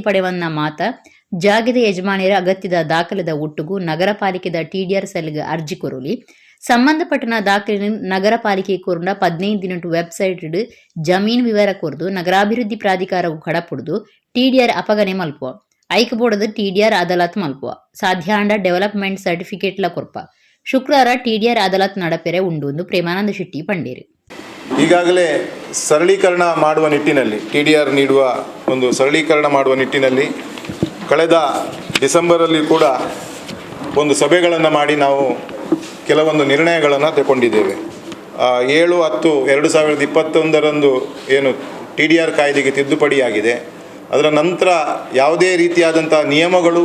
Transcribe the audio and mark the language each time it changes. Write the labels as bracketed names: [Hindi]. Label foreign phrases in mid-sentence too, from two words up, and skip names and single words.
[Tulu] ಪಡೆವನ್ನ ಮಾತ ಜಾಗದ ಯಜಮಾನಿಯರ ಅಗತ್ಯದ ದಾಖಲೆದ ಒಟ್ಟುಗೂ ನಗರ ಪಾಲಿಕೆದ ಟಿಡಿಆರ್ ಸೆಲ್ಗೆ ಅರ್ಜಿ ಕೊರಲಿ ಸಂಬಂಧಪಟ್ಟನ ದಾಖಲೆ ನಗರ ಪಾಲಿಕೆ ಕೋರ್ನ 15 ದಿನಟು ವೆಬ್ಸೈಟ್ ಜಮೀನು ವಿವರ ಕೊರ್ದು ನಗರಾಭಿವೃದ್ಧಿ ಪ್ರಾಧಿಕಾರವು ಕಡಪುಡ್ದು ಟಿಡಿಆರ್ ಅಪಗನೆ ಮಲ್ಪುವ ಐಕಬೋಡದ ಟಿಡಿಆರ್ ಅದಾಲತ್ ಮಲ್ಪುವ ಸಾಧ್ಯಾಂಡ [English] development certificate [Tulu] ಕೊರ್ಪ ಶುಕ್ರವಾರ ಟಿಡಿಆರ್ ಅದಾಲತ್ ನಡಪೆರೆ ಉಂಡು ಪ್ರೇಮಾನಂದ ಶೆಟ್ಟಿ ಪಂಡೇರು [Kannada] ಈಗಾಗಲೇ ಸರಳೀಕರಣ ಮಾಡುವ ನಿಟ್ಟಿನಲ್ಲಿ ಟಿಡಿಆರ್ ನೀಡುವ ಒಂದು ಸರಳೀಕರಣ ಮಾಡುವ ನಿಟ್ಟಿನಲ್ಲಿ ಕಳೆದ ಡಿಸೆಂಬರಲ್ಲಿ ಕೂಡ ಒಂದು ಸಭೆಗಳನ್ನು ಮಾಡಿ ನಾವು ಕೆಲವೊಂದು ನಿರ್ಣಯಗಳನ್ನು ತಗೊಂಡಿದ್ದೇವೆ 7/10/2021 ಏನು ಟಿಡಿಆರ್ ಕಾಯ್ದೆಗೆ ತಿದ್ದುಪಡಿಯಾಗಿದೆ ಅದರ ನಂತರ ಯಾವುದೇ ರೀತಿಯಾದಂಥ ನಿಯಮಗಳು